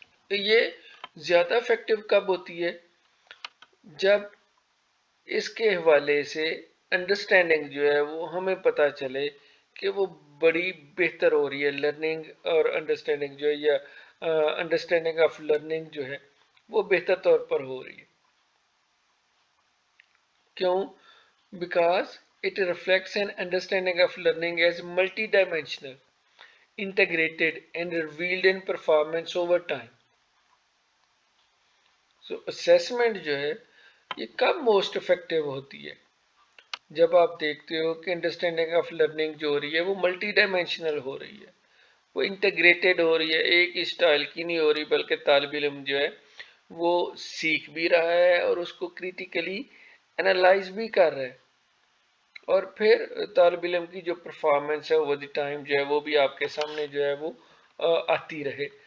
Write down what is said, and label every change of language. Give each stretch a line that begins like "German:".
Urdu: تو یہ زیادہ افیکٹو کب ہوتی ہے؟ جب اس کے حوالے سے انڈرسٹینڈنگ جو ہے وہ ہمیں پتہ چلے کہ وہ بڑی بہتر ہو رہی ہے. لرننگ اور انڈرسٹینڈنگ جو ہے یا انڈرسٹینڈنگ آف لرننگ جو ہے وہ بہتر طور پر ہو رہی ہے. کیوں؟
English: Because it reflects an understanding of learning as multidimensional, integrated and revealed in performance over time.
Urdu: So assessment جو ہے یہ کب موسٹ افیکٹو ہوتی ہے؟ جب آپ دیکھتے ہو کہ انڈرسٹینڈنگ آف لرننگ جو ہو رہی ہے وہ ملٹی ڈائمینشنل ہو رہی ہے، وہ انٹیگریٹڈ ہو رہی ہے، ایک اسٹائل کی نہیں ہو رہی، بلکہ طالب علم جو ہے وہ سیکھ بھی رہا ہے اور اس کو کریٹیکلی انالائز بھی کر رہا ہے، اور پھر طالب علم کی جو پرفارمنس ہے اوور دی ٹائم جو ہے وہ بھی آپ کے سامنے جو ہے وہ آتی رہے.